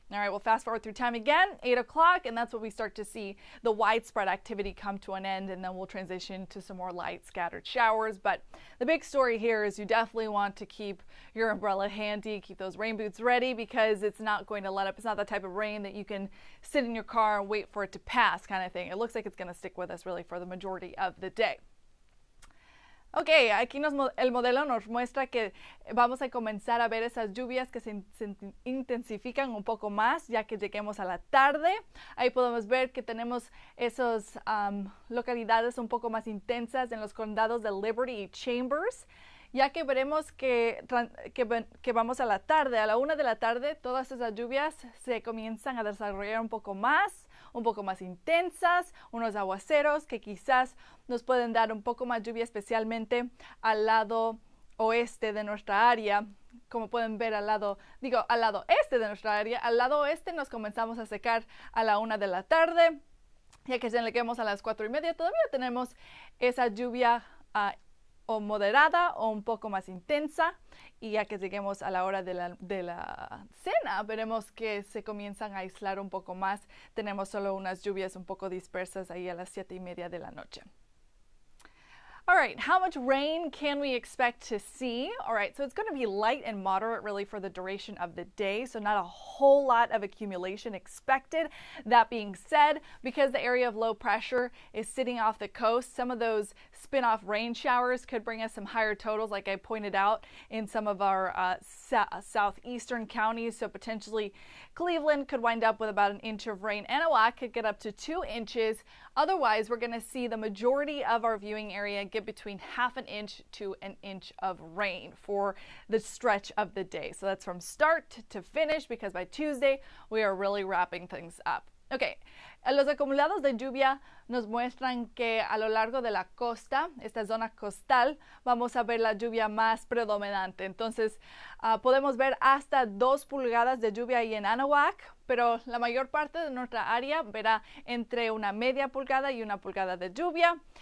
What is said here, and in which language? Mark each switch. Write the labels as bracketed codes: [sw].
[en] All right, we'll fast forward through time again, 8 o'clock, and that's when we start to see the widespread activity come to an end, and then we'll transition to some more light scattered showers. But the big story here is you definitely want to keep your umbrella handy, keep those rain boots ready, because it's not going to let up. It's not the type of rain that you can sit in your car and wait for it to pass kind of thing. It looks like it's going to stick with us really for the majority of the day. [es] Ok, aquí el modelo nos muestra que vamos a comenzar a ver esas lluvias que se intensifican un poco más ya que lleguemos a la tarde. Ahí podemos ver que tenemos esas localidades un poco más intensas en los condados de Liberty y Chambers, ya que veremos que vamos a la tarde, a la 1 de la tarde, todas esas lluvias se comienzan a desarrollar un poco más intensas, unos aguaceros que quizás nos pueden dar un poco más lluvia, especialmente al lado oeste de nuestra área. Como pueden ver al lado este de nuestra área, al lado oeste nos comenzamos a secar a la 1 de la tarde, ya que si lleguemos a las 4:30 todavía tenemos esa lluvia o moderada o un poco más intensa, y ya que lleguemos a la hora de la cena, veremos que se comienzan a aislar un poco más. Tenemos solo unas lluvias un poco dispersas ahí a las 7:30 de la noche. [en] All right, how much rain can we expect to see? All right, so it's going to be light and moderate really for the duration of the day, so not a whole lot of accumulation expected. That being said, because the area of low pressure is sitting off the coast, some of those spin-off rain showers could bring us some higher totals, like I pointed out in some of our southeastern counties. So potentially Cleveland could wind up with about 1 inch of rain. Anahuac could get up to 2 inches. Otherwise, we're going to see the majority of our viewing area get between 1/2 inch to 1 inch of rain for the stretch of the day. So that's from start to finish, because by Tuesday, we are really wrapping things up. [es] Okay, los acumulados de lluvia nos muestran que a lo largo de la costa, esta zona costal, vamos a ver la lluvia más predominante. Entonces, podemos ver hasta 2 pulgadas de lluvia ahí en Anahuac, pero la mayor parte de nuestra área verá entre 1/2 pulgada y 1 pulgada de lluvia.